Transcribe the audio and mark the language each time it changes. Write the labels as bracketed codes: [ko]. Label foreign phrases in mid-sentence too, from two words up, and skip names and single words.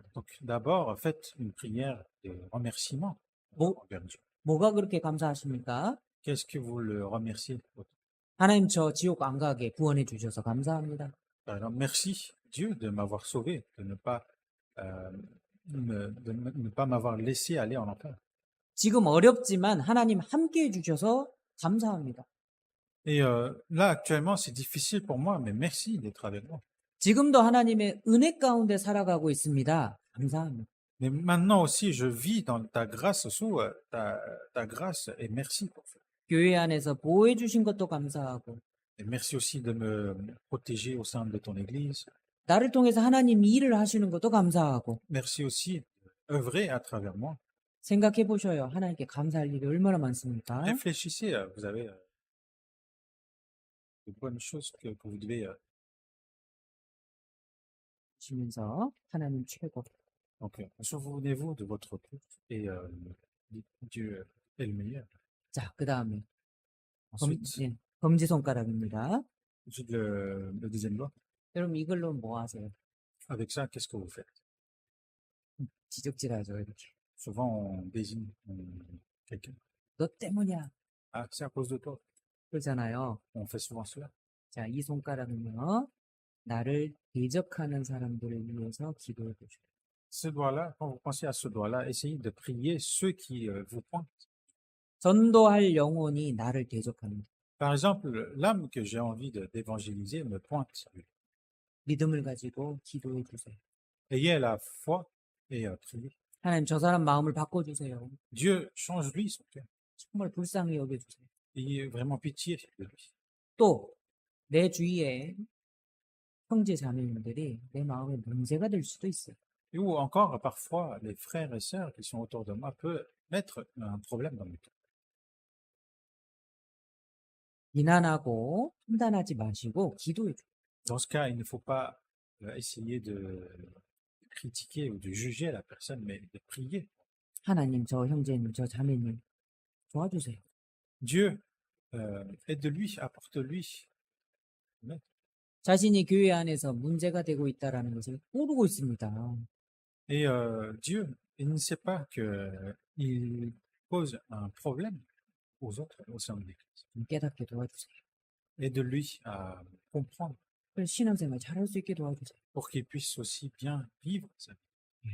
[fr] Donc d'abord, faites une prière de remerciement Bon. envers Dieu. [ko] 뭐가 그렇게 감사하십니까? [fr] Qu'est-ce que vous le remerciez? [ko] 하나님 저 지옥 안 가게 구원해 주셔서 감사합니다. [fr] Par exemple, merci Dieu de m'avoir sauvé, de ne pas, ne pas m'avoir laissé aller en enfer. [ko] 지금 어렵지만 하나님 함께 해 주셔서 감사합니다. [fr] Et là, actuellement, c'est difficile pour moi, mais merci d'être avec moi. [ko] 지금도 하나님의 은혜 가운데 살아가고 있습니다. 감사합니다. [fr] Mais maintenant aussi, je vis dans ta grâce, sous ta grâce, et merci pour ça. [ko] 교회 안에서 보호해 주신 것도 감사하고 [fr] Et merci aussi de me protéger au sein de ton Église. [ko] 나를 통해서 하나님이 일을 하시는 것도 감사하고 [fr] Merci aussi d'œuvrer à travers moi. [ko] 생각해 보셔요. 하나님께 감사할 일이 얼마나 많습니까? [fr] Réfléchissez, vous avez de bonnes choses que vous devez. [ko] 보시면서 하나님 최고. [fr] Donc, souvenez-vous de votre culte et Dieu est le meilleur. [ko] 자, 그 다음에 [fr] Ensuite, [ko] 검지손가락입니다. [fr] Ensuite, le deuxième doigt. [ko] 여러분 이걸로 뭐 하세요? [fr] Avec ça, qu'est-ce que vous faites? [ko] 지적질하죠, 이렇게. [fr] Souvent, on désigne quelqu'un. [ko] 너 때문이야. [fr] Ah, c'est à cause de toi. [ko] 그러잖아요. [fr] On fait souvent cela. [ko] 자, 이 손가락은요, 나를 대적하는 사람들을 위해서 기도해 보죠. [fr] Ce doigt-là, quand vous pensez à ce doigt-là, essayez de prier ceux qui vous pointent. [ko] 전도할 영혼이 나를 대적하는 거. [fr] Par exemple, l'âme que j'ai envie d'évangéliser me pointe. [ko] 믿음을 가지고 기도해 주세요. [fr] Ayez la foi et priez. [ko] 하나님, 저 사람 마음을 바꿔주세요. [fr] Dieu change lui son cœur. [ko] 정말 불쌍히 여겨주세요. [fr] Ayez vraiment pitié de lui. [ko] 또, 내 주위에 형제 자매님들이 내 마음에 문제가 될 수도 있어요. [fr] Ou encore, parfois, les frères et sœurs qui sont autour de moi peuvent mettre un problème dans mon cœur. [ko] 비난하고 판단하지 마시고 기도해 주세요. [fr] Dans ce cas, il ne faut pas essayer de critiquer ou de juger la personne, mais de prier. [ko] 하나님, 저 형제님, 저 자매님 도와주세요. [fr] Dieu, aide-lui, apporte-lui. Amen. [ko] 자신이 교회 안에서 문제가 되고 있다라는 것을 모르고 있습니다. [fr] Et Dieu, il ne sait pas qu'il pose un problème aux autres au sein de l'Église. [ko] 좀 깨닫게 도와주세요. [fr] Aide-lui à comprendre [ko] 그래서 신앙생활 잘할 수 있게 도와주세요. [fr] pour qu'il puisse aussi bien vivre sa vie.